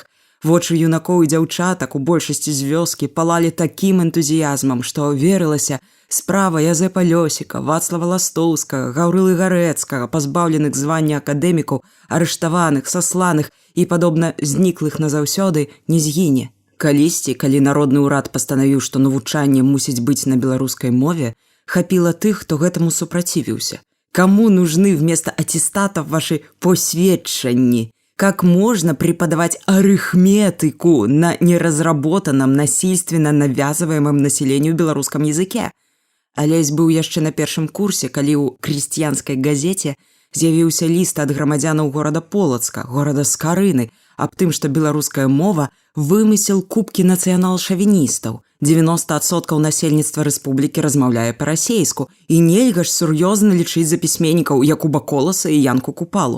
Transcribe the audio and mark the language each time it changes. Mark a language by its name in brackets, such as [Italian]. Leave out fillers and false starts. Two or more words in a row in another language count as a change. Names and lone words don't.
[Belarusian] Вочы юнакоў і дзяўчатак у большасці з вёскі палалі такім энтузіязмам, што верылася, справа Язэпа Лёсіка, Вацлава Ластоўскага, Гаўрылы Гарэцкага, пазбаўленых звання акадэмікаў, арыштаваных, сасланых і, падобна, зніклых назаўсёды, не згіне. Калісьці, калі народны ўрад пастанавіў, што навучанне мусіць быць на беларускай мове, хапіла тых, хто гэтаму супрацівіўся. [Russian] Кому нужны вместо аттестатов ваши посведчанні? Как можно преподавать арифметику на неразработанном, насильственно навязываемом населению белорусском языке? [Belarusian] Алесь быў яшчэ на першым курсе, калі ў [Russian] крестьянскай газете [Belarusian] з'явіўся ліст ад грамадзянаў горада Полацка, горада Скарыны, аб тым, што беларуская мова вымысел купкі нацыянал-шавіністаў. 90% насельніцтва рэспублікі размаўляе па-расейску, і нельга ж сур'ёзна лічыць за пісьменнікаў Якуба Коласа і Янку Купалу.